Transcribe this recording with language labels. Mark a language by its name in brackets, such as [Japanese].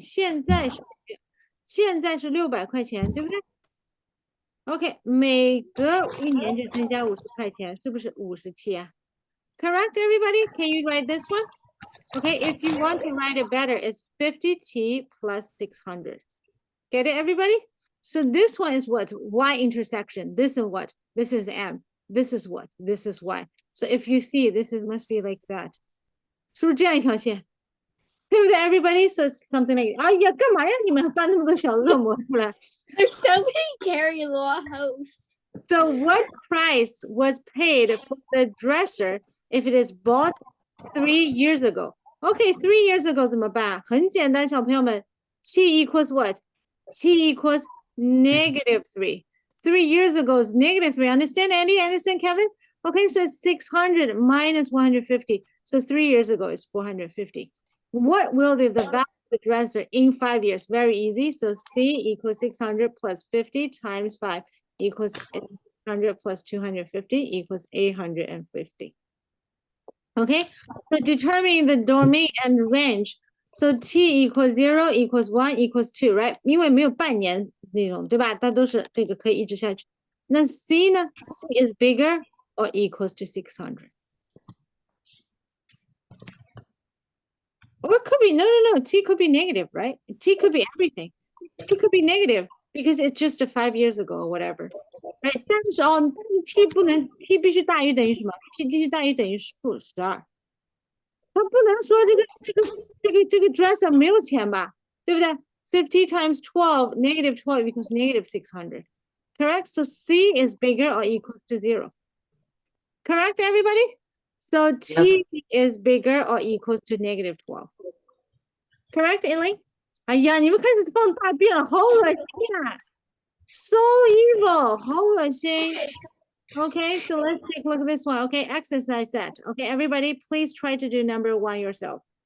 [Chinese] 现在是600块钱，对不对 ？OK, 每隔一年就增加50块钱，是不是57啊 ？ [English] Correct, everybody? Can you write this one? Okay, if you want to write it better, it's 50t plus 600. Get it, everybody? So this one is what? Y intersection. This is what? This is M. This is what? This is Y. So if you see, must be like that. [Chinese] 是不是这样一条线？对不对 ，everybody? [English] So it's something like, [Chinese] 哎呀，干嘛呀？你们翻那么多小恶魔出来 [English] There's so many Carrie Law hosts. So what price was paid for the dresser if it is bought 3 years ago? Okay, 3 years ago [Chinese] 怎么办？很简单，小朋友们 ， [English] t equals what? T equals -3. 3 years ago is -3. Understand, Andy? Understand, Kevin? Okay, so it's 600 minus 150. So 3 years ago is 450. What will the value of the dresser in 5 years? Very easy. So C equals 600 plus 50 times 5 equals 800 plus 250 equals 850. Okay, so determine the domain and range. So T equals 0 equals 1 equals 2, right? [Chinese] 因为没有半年那种，对吧？它都是这个可以一直下去。那 C 呢？ [English] C is bigger or equals to 600? Or it could be, no, T could be negative, right? T could be everything. T could be negative because it's just a 5 years ago or whatever. Right? [Chinese] 但是哦，T 不能 T 必须大于等于什么 ？T 必须大于等于负12。他不能说这个 dresser 没有钱吧？对不对？ [English] 50 times 12, negative 12 equals negative 600. Correct? So C is bigger or equals to 0. Correct, everybody? So T is bigger or equals to negative 12. Correct, Elaine? [Chinese] 哎呀，你们开始放大便了，好恶心啊 ！ [English] So evil， [Chinese] 好恶心。 [English] Okay, so let's take a look at this one. Okay, exercise set. Okay, everybody, please try to do number 1 yourself.